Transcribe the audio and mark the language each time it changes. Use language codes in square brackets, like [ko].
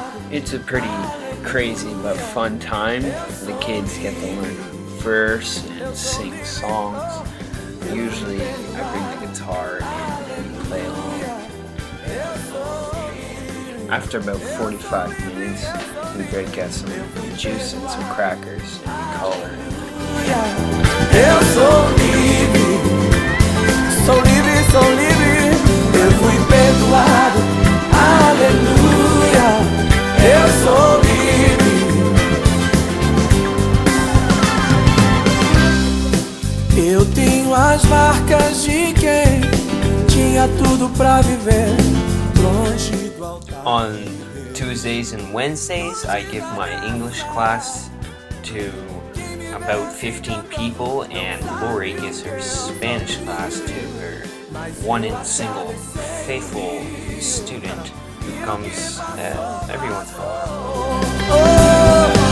[en] It's a pretty crazy but fun time. The kids get to learn a verse and sing songs. Usually I bring the guitar and play along. After about 45 minutes, we break out some juice and some crackers and we call her. [pt] Eu sou livre, sou livre, sou livre. Eu fui perdoado, aleluia. Eu sou livre. Eu tenho as marcas de quem tinha tudo pra viver longe do altar. [en] On Tuesdays and Wednesdays, I give my English class to about 15 people, and Lori gives her Spanish class to her one and single faithful student who comes every once in a while.